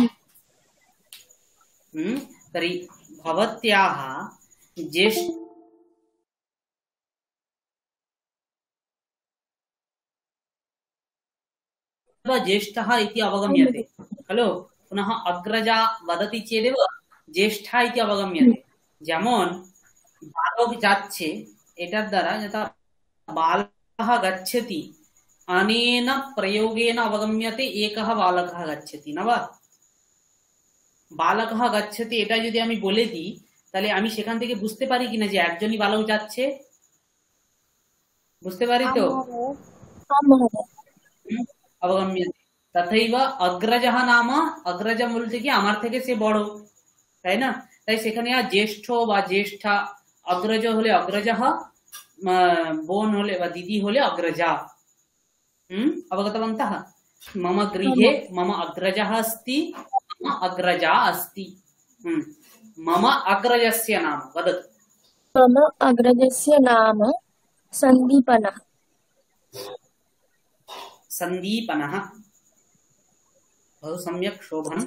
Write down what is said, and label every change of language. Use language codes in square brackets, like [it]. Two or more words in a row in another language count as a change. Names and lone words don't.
[sa] तर्हि भवत्याः ज्येष्ठ ज्येष्ठः इति अवगम्यते खलु, पुनः अग्रजा वदति चेदेव ज्येष्ठा इति अवगम्यते। [bn] যেমন বালক যাচ্ছে, এটার দ্বারা [sa] যথা বালকः गच्छति अनेन प्रयोगेन अवगम्यते एकः बालकः गच्छति [bn] না বা [sa] বালকः गच्छति, [bn] এটা যদি আমি বলে দিই তাহলে আমি সেখান থেকে বুঝতে পারি কিনা যে একজনই বালক যাচ্ছে, বুঝতে পারি তো? [sa] अवगम्यते। तथैव अग्रजः नाम, अग्रज [bn] বলতে কি আমার থেকে সে বড়, তাই না? তাই সেখানে আর জ্যেষ্ঠ বা জ্যেষ্ঠা, अग्रज হলে अग्रजः, বোন হলে বা দিদি হলে अग्रजा। [sa] अवगतवन्तः? मम गृहे मम अग्रजः अस्ति, मम अग्रजा अस्ति। मम अग्रजस्य नाम वदतु। मम अग्रजस्य नाम सन्दीपनः। सन्दीपनः, बहु सम्यक्, शोभनम्।